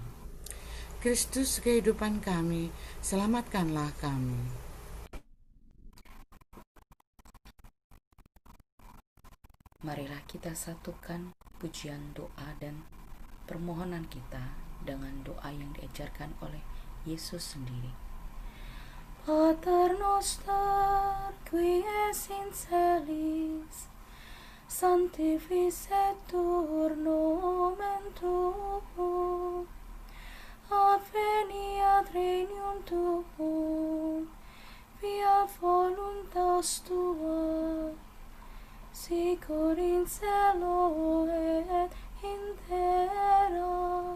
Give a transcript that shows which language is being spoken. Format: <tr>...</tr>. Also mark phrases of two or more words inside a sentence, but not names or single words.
<id>Kristus kehidupan kami, selamatkanlah kami. Marilah kita satukan pujian doa dan permohonan kita dengan doa yang diajarkan oleh Yesus sendiri.</id> <la>Pater noster, qui es in celis, sanctificetur nomen tuum, adveniat regnum tuum, via voluntas tua, sicut in cielo et in terra.</la>